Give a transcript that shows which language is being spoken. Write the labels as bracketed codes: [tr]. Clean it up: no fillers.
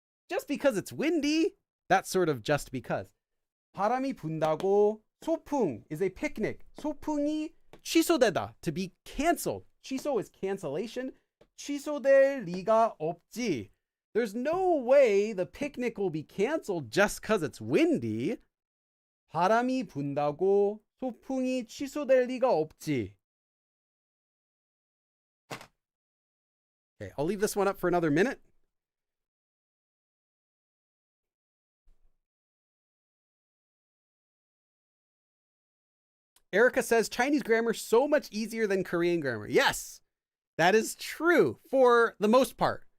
[en] Just because it's windy, that's sort of just because. [ko] 바람이 분다고 소풍 [en] is a picnic. [ko] 소풍이 취소되다, [en] to be canceled. [ko] 취소 [en] is cancellation. [ko] 취소될 리가 없지. [en] There's no way the picnic will be canceled just because it's windy. [ko] 바람이 분다고 소풍이 취소될 리가 없지. [en] Okay, I'll leave this one up for another minute. Erica says Chinese grammar so much easier than Korean grammar. Yes, that is true for the most part.